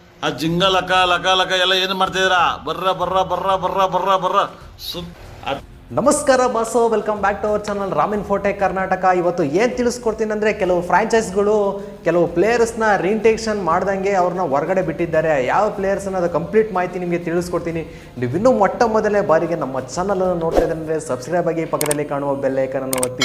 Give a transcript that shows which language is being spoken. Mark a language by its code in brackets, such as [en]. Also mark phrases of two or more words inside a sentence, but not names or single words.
[kn] ಆ ಜಿಂಗ ಲಕ ಲಕ ಲಕ ಎಲ್ಲ ಏನು ಮಾಡ್ತಿದ್ದೀರಾ? ಬರ್ರ ಬರ್ರ ಬರ್ರ ಬರ್ರ ಬರ್ರ ಬರ್ರ ನಮಸ್ಕಾರ ಬಾಸು, [en] welcome back to our channel [kn] ರಾಮಿನ್ ಫೋಟೆ ಕರ್ನಾಟಕ. ಇವತ್ತು ಏನು ತಿಳಿಸ್ಕೊಡ್ತೀನಿ ಅಂದರೆ, ಕೆಲವು ಫ್ರಾಂಚೈಸ್ಗಳು ಕೆಲವು ಪ್ಲೇಯರ್ಸ್ನ ರೀಟೇಕ್ಷನ್ ಮಾಡ್ದಂಗೆ ಅವ್ರನ್ನ ಹೊರಗಡೆ ಬಿಟ್ಟಿದ್ದಾರೆ. ಯಾವ ಪ್ಲೇಯರ್ಸ್ ಅನ್ನೋದು ಕಂಪ್ಲೀಟ್ ಮಾಹಿತಿ ನಿಮಗೆ ತಿಳಿಸ್ಕೊಡ್ತೀನಿ. ನೀವು ಇನ್ನೂ ಮೊಟ್ಟ ಮೊದಲನೇ ಬಾರಿಗೆ ನಮ್ಮ ಚಾನಲನ್ನು ನೋಡ್ತಾ ಇದ್ದರೆ ಸಬ್ಸ್ಕ್ರೈಬ್ ಆಗಿ, ಪಕ್ಕದಲ್ಲಿ ಕಾಣುವ [en] bell icon [kn] ಅನ್ನು ಒತ್ತಿ.